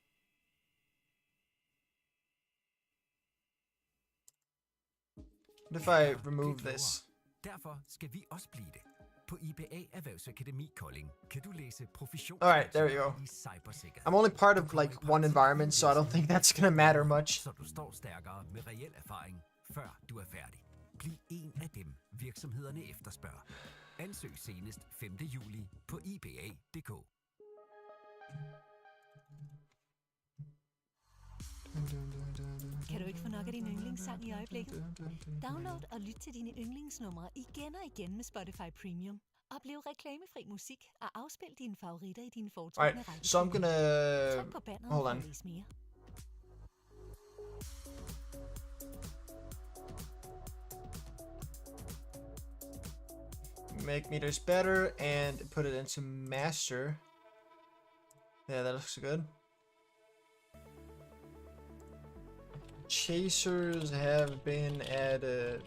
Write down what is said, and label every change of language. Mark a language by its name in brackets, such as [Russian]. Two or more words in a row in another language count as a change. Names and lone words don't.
[English] What if I remove this? Alright, there we go. I'm only part of like one environment, so I don't think that's gonna matter much. [Danish] Kan du ikke få nok af din yndlingssang i øjeblikket? Download og lyt til dine yndlingsnumre igen og igen med Spotify Premium. Oplev reklamefri musik og afspil dine favoritter i dine foretrukne række. [English] So I'm gonna... [Danish] Tryk på banneret [English] Hold for on. [Danish] at læse mere. [English] Make meters better and put it into master. Yeah, that looks good. Chasers have been added.